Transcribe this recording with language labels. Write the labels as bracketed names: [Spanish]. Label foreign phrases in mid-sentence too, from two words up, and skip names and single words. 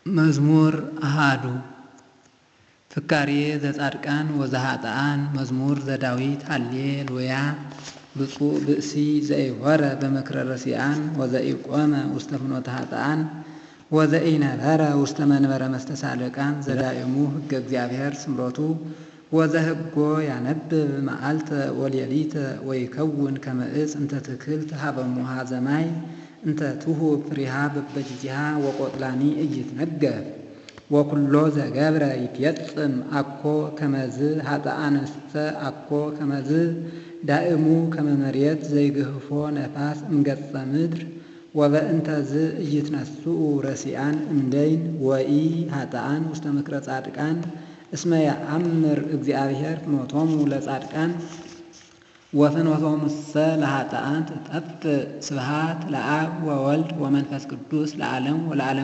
[Geez] መዝሙር አሃዱ ፍካሬ ዘጻድቃን ወዘኃጥኣን መዝሙር ዘዳዊት ሃሌሉያ ብፁዕ ብእሲ ዘኢሖረ በምክረ ረሲዓን ወዘኢቆመ ውስተ ፍኖተ ኃጥኣን ወዘኢነበረ ውስተ መንበረ መስተሳልቃን ዘዳእሙ ሕገ እግዚአብሔር ስምረቱ ወዘህጎ ያነብብ መዓልተ ወሌሊተ ወይከውን ከመ ዕፅ እንተ ትክልት ሀበ ሙሃ ዘማይ እንተ ትሁብ ፍሬሃ በበጅጅሃ ወቆጥላኒ ኢይትነገር ወኩሎ ዘገብረ ይትየጽም አኮ ከመዝ ኃጥኣንስተ አኮ ከመዝ ዳእሙ ከመ መሬት ዘይግህፎ ነፋስ እምገጸ ምድር ወበእንተዝ ኢይትነስኡ ረሲዓን እምደይን ወኢ ኃጥኣን ውስተ ምክረ ጻድቃን እስመ ያአምር እግዚአብሔር ፍኖቶሙ ለጻድቃን ወፍኖቶሙሰ ለኃጥኣን ትጠፍእ ስብሐት ለአብ ወወልድ ወመንፈስ ቅዱስ ለዓለም ወለዓለመ